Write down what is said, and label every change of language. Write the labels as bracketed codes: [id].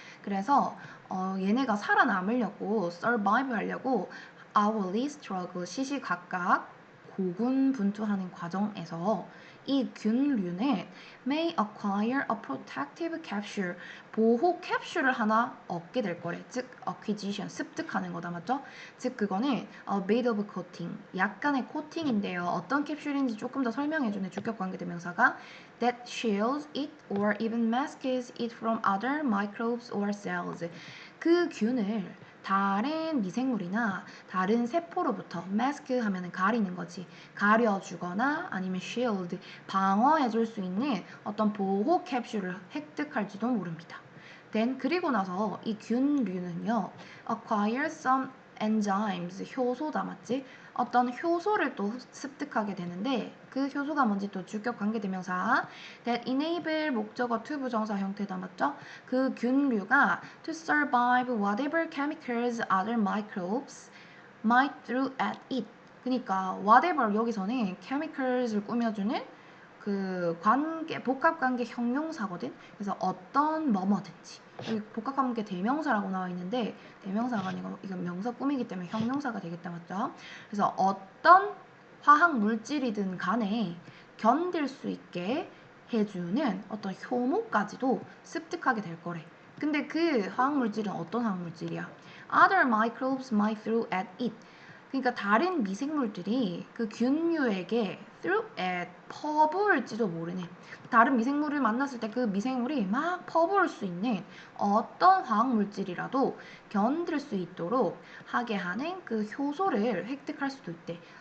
[ko] 그래서 얘네가 살아남으려고, [en] survive [ko] 하려고 [en] hourly struggle, [ko] 시시각각 고군분투하는 과정에서 이 균류는 [en] may acquire a protective capsule, [ko] 보호 캡슐을 하나 얻게 될 거래. 즉 acquisition, 습득하는 거다, 맞죠? 즉 그거는 [en] a bit of coating, [ko] 약간의 코팅인데요. 어떤 캡슐인지 조금 더 설명해주네, 주격관계대명사가. [en] that shields it or even masks it from other microbes or cells. [ko] 그 균을 다른 미생물이나 다른 세포로부터, mask 하면은 가리는 거지, 가려주거나 아니면 shield, 방어해줄 수 있는 어떤 보호 캡슐을 획득할지도 모릅니다. [en] then [ko] 그리고 나서 이 균류는요 [en] acquire some enzymes, [ko] 효소다, 맞지? 어떤 효소를 또 습득하게 되는데 그 효소가 뭔지 또 주격 관계대명사 [en] that enable, [ko] 목적어 to 부정사 형태다, 맞죠? 그 균류가 [en] to survive whatever chemicals other microbes might throw at it. [ko] 그러니까 whatever 여기서는 chemicals를 꾸며주는 그 관계, 복합관계 형용사거든. 그래서 어떤 뭐뭐든지, 여기 복합관계 대명사라고 나와 있는데 대명사가 아니고 이건 명사 꾸미기 때문에 형용사가 되겠다, 맞죠? 그래서 어떤 화학 물질이든 간에 견딜 수 있게 해주는 어떤 효모까지도 습득하게 될 거래. 근데 그 화학 물질은 어떤 화학 물질이야? [en] Other microbes might throw at it. [ko] 그러니까 다른 미생물들이 그 균류에게 [en] through at, [ko] 퍼부을지도 모르는, 다른 미생물을 만났을 때 그 미생물이 막 퍼부을 수 있는 어떤 화학물질이라도 견딜 수 있도록 하게 하는 그 효소를 획득할 수도 있대.